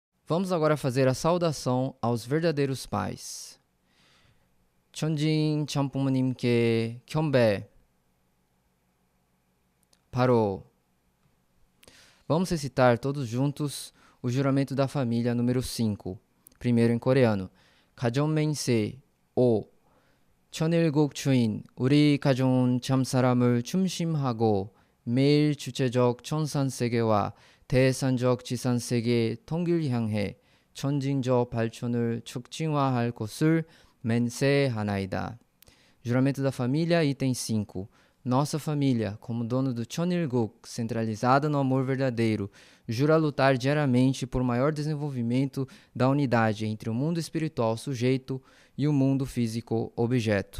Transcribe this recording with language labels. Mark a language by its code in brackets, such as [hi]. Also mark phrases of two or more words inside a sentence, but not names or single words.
[pt] Vamos agora fazer a saudação aos verdadeiros pais. [ko] 천진 참부모님께 경배. [pt] Parou. Vamos recitar todos juntos o juramento da família número 5. Primeiro em coreano. [ko] 가정맹세 5. 천일국 주인 우리 가정은 참사람을 중심하고 매일 주체적 천산세계와 대산적 지산세계의 통일을 향해 전진적 발전을 촉진화할 것을 맹세하나이다. [pt] Juramento da família, item 5. Nossa família, como dono do Cheonilguk, centralizada no amor verdadeiro, jura lutar diariamente por maior desenvolvimento da unidade entre o mundo espiritual sujeito e o mundo físico objeto.